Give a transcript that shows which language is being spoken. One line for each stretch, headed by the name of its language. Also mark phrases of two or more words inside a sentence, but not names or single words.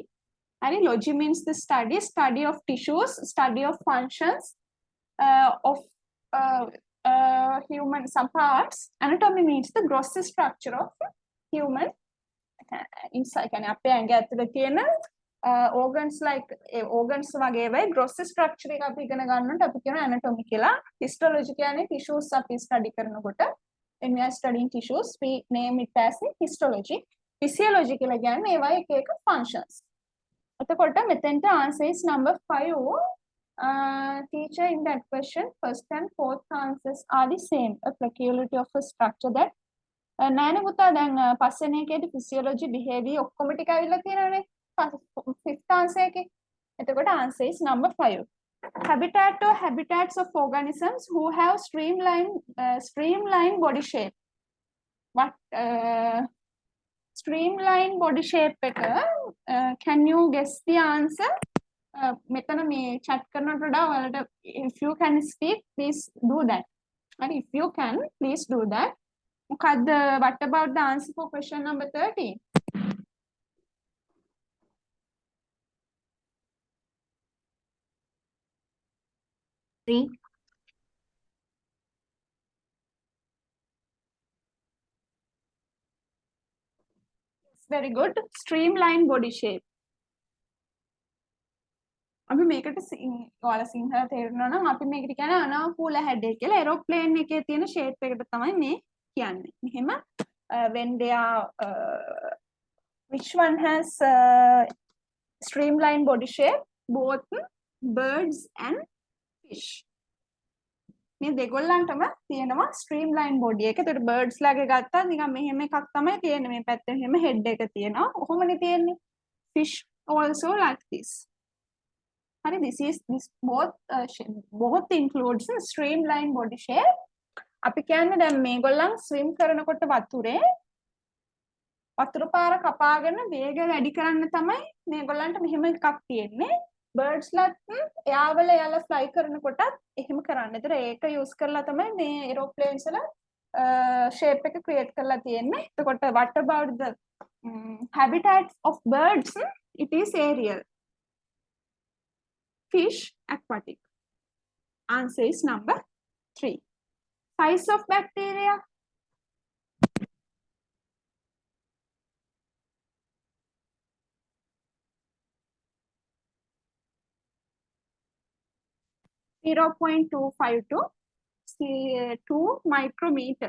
English: And logy means the study of tissues, study of functions of human, some parts. Anatomy means the gross structure of human inside. Organs like organs
Sinhala: වගේ
English: gross structure
Sinhala: එක අපි ඉගෙන ගන්නකොට අපි කියන anatomy කියලා.
English: Histology
Sinhala: කියන්නේ tissues අපි study කරනකොට
English: when we are studying tissues, we name it as histology.
Sinhala: Physiology කියලා කියන්නේ ඒවා එක functions. එතකොට මෙතෙන්ට
English: answer is number 5. Teacher, in that question, first and fourth answers are the same. A peculiarity of a structure that
Sinhala: නෑනේ පුතා දැන් පස්වෙනි එකේදී
English: physiology behavior
Sinhala: ඔක්කොම ටික අවිල්ලා තියෙනවානේ.
English: fifth answer
Sinhala: එකේ. එතකොට
English: answer is number 5. Habitat or habitats of organisms who have streamlined body shape. What streamlined body shape එක can you guess the answer?
Sinhala: මෙතන මේ chat කරනට වඩා ඔයාලට
English: if you can speak please do that. And if you can please do that. මොකද්ද what about the answer for question number 13? Three. Very good. Streamlined body shape.
Sinhala: අපි මේකට ඔයාලා සිංහල තේරුණා නම් අපි මේකට කියන්නේ අනාකූල හැඩය කියලා. ඒරෝප්ලේන් එකේ තියෙන ෂේප් එකට තමයි මේ කියන්නේ.
English: මෙහෙම when they are which one has streamlined body shape? Both birds and fish.
Sinhala: මේ දෙගොල්ලන්ටම තියෙනවා
English: streamlined body
Sinhala: එක. ඒතකොට birds ලාගේ ගත්තා නිකන් මෙහෙම එකක් තමයි තියෙන්නේ. මේ පැත්තේ මෙහෙම head එක තියෙනවා. කොහොමනේ තියෙන්නේ?
English: Fish also like this. Hari, this both includes streamlined body shape.
Sinhala: අපි කියන්නේ දැන් මේගොල්ලන් swim කරනකොට වතුරේ වතුර පාර කපාගෙන වේගය වැඩි කරන්න තමයි මේගොල්ලන්ට මෙහෙම එකක් තියෙන්නේ. birds ලත් එයාවල යාලා fly කරනකොටත් එහෙම කරන්න. ඒතර ඒක use කරලා තමයි මේ aeroplanes වල shape එක create කරලා තියෙන්නේ.
English: එතකොට what about the habitats of birds? It is aerial. Fish, aquatic. Answer is number 3. Size of bacteria. Zero 0.252 2 micrometer.